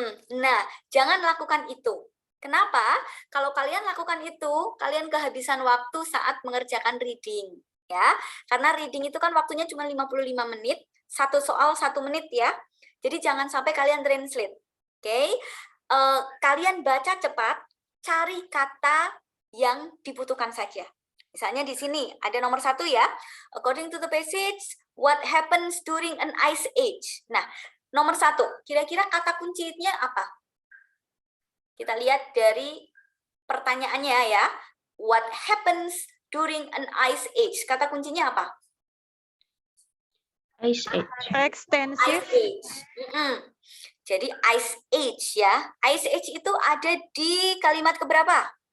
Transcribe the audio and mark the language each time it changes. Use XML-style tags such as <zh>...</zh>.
<id>Nah, jangan lakukan itu. Kenapa? Kalau kalian lakukan itu, kalian kehabisan waktu saat mengerjakan reading. Ya, karena reading itu kan waktunya cuma 55 menit, satu soal 1 menit ya. Jadi jangan sampai kalian translate. Oke? Kalian baca cepat, cari kata yang dibutuhkan saja. Misalnya di sini ada nomor 1 ya.</id> <en>According to the passage, what happens during an ice age?</en> <id>Nah, nomor 1, kira-kira kata kuncinya apa? Kita lihat dari pertanyaannya ya.</id> <en>What happens during an ice age?</en> <id>Kata kuncinya apa?</id> <en>Ice age. Extensive. Ice age. Jadi ice age ya.</en> <id>Ice age itu ada di kalimat keberapa?</id>